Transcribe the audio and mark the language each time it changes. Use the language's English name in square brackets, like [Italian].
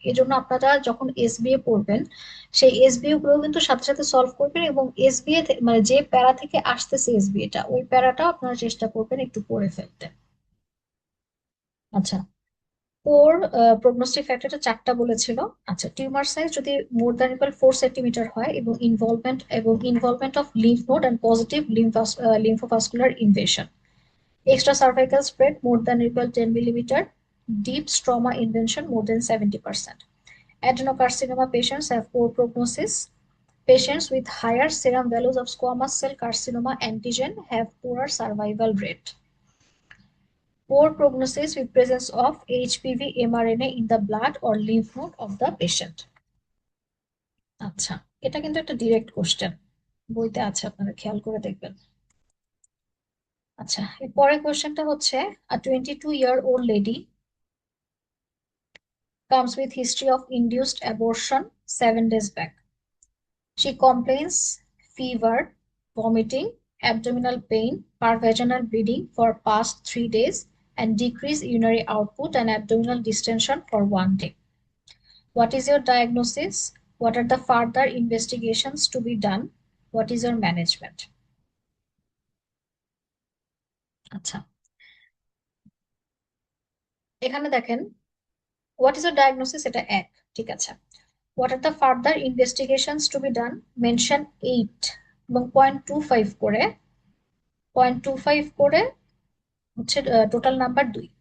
[Bangla] এই জন্য আপনারা যখন এসবিএ পড়বেন, সেই এসবিএ গুলো কিন্তু সাথে সাথে সলভ করবেন, এবং এসবিএ মানে যে প্যারা থেকে আসতেছে এসবিএ টা, ওই প্যারাটা আপনারা চেষ্টা করবেন একটু পড়ে ফেলতে। আচ্ছা, ওর প্রগনোস্টিক ফ্যাক্টরটা চারটা বলেছিল। আচ্ছা, টিউমার সাইজ যদি মোর দ্যান ইকুয়াল 4 সেন্টিমিটার হয়, এবং involvement of lymph node and positive [English] Lymphovascular invasion; extra cervical spread more than equal 10 millimetre; deep stroma invention more than 70%; adenocarcinoma patients have poor prognosis; patients with higher serum values of squamous cell carcinoma antigen have poorer survival rate; poor prognosis with presence of HPV mRNA in the blood or lymph node of the patient। [Bangla] আচ্ছা, এটা কিন্তু একটা direct question, বইতে আছে, আপনারা খেয়াল করে দেখবেন। আচ্ছা, এর পরের কোশ্চেনটা হচ্ছে, [English] a 22-year-old lady comes with history of induced abortion 7 days back. She complains fever, vomiting, abdominal pain, pervaginal bleeding for past 3 days, and decreased urinary output and abdominal distension for 1 day. What is your diagnosis? What are the further investigations to be done? What is your management? [Bangla] আচ্ছা, এখানে দেখেন, [English] what is your diagnosis, [Bangla] এটা এক, ঠিক আছে। [English] what are the further investigations to be done, mention 8, [Bangla] এবং 0.25 করে, 0.25 করে হচ্ছে টোটাল নাম্বার 2।